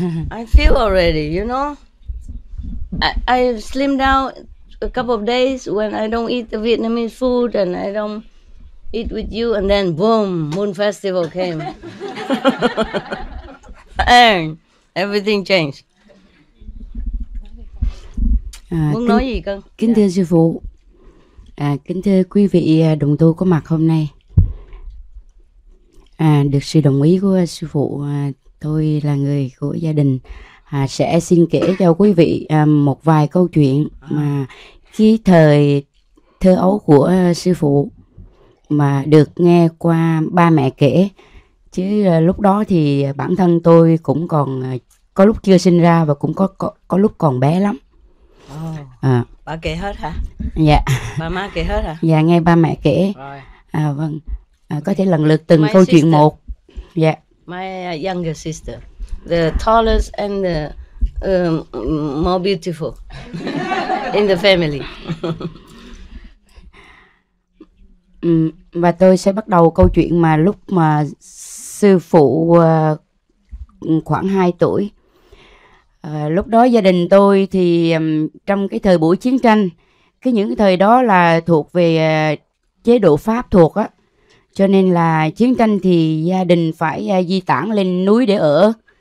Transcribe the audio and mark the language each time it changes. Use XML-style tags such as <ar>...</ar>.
<en>I feel already, you know. I slimmed down a couple of days when I don't eat the Vietnamese food and I don't eat with you, and then boom, Moon Festival came, and everything changed.</en> <vi>Muốn nói gì con? Kính thưa sư phụ, kính thưa quý vị đồng tu có mặt hôm nay. Được sự đồng ý của sư phụ, tôi là người của gia đình sẽ xin kể cho quý vị một vài câu chuyện mà cái thời thơ ấu của sư phụ mà được nghe qua ba mẹ kể, chứ lúc đó thì bản thân tôi cũng còn có lúc chưa sinh ra và cũng có lúc còn bé lắm. Bà kể hết hả? Dạ. Bà má kể hết hả? Dạ, nghe ba mẹ kể. Vâng. Có thể lần lượt từng</vi> <en>My</en> <vi>câu</vi> <en>sister.</en> <vi>chuyện một. Dạ.</vi> <en>My younger sister, the tallest and the more beautiful in the family.</en> <vi>Và tôi sẽ bắt đầu câu chuyện mà lúc mà sư phụ khoảng 2 tuổi. Lúc đó gia đình tôi thì trong cái thời buổi chiến tranh, những cái thời đó là thuộc về chế độ Pháp thuộc á, cho nên là chiến tranh thì gia đình phải di tản lên núi để ở.</vi>